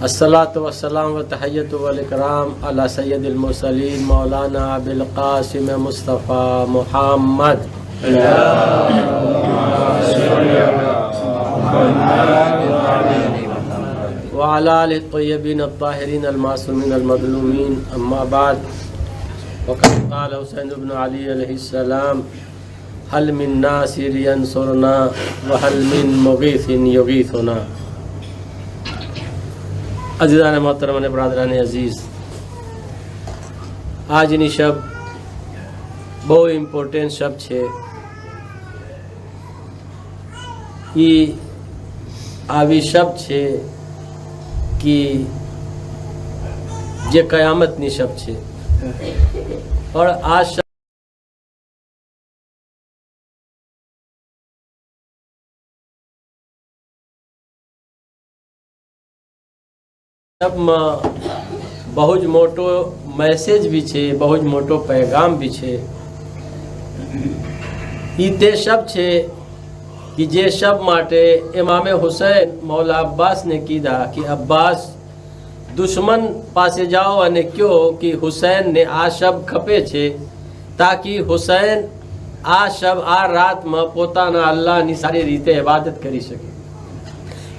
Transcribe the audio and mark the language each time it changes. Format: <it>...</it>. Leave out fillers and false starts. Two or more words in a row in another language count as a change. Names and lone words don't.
<ar>الصلاة والسلام والتحية والإكرام على سيد المرسلين مولانا أبي القاسم المصطفى محمد وعلى آله الطيبين الطاهرين المعصومين المظلومين. أما بعد. وقد قال الحسين بن علي عليه السلام هل من ناصر ينصرنا وهل من مغيث يغيثنا.</ar> <ur>عزیزان محترم نے برادران عزیز,</ur> <gu>આજની શબ બહુ ઇમ્પોર્ટન્ટ શબ છે। એ આવી શબ છે કે જે કયામતની શબ છે। और આ શબમાં બહુ જ મોટો મેસેજ બી છે, બહુ જ મોટો पैगाम બી છે। એ તે શબ છે કે જે શબ માટે ઇમામ હુસૈન મૌલા અબ્બાસ ને કીધા કે અબ્બાસ દુશ્મન પાસે જાઓ અને ક્યોં કે હુસૈન ને આ શબ ખપે છે તાકે હુસૈન આ શબ આ રાત મેં પોતાના અલ્લાહ ની સારી રીતે ઇબાદત કરી સકે।</gu>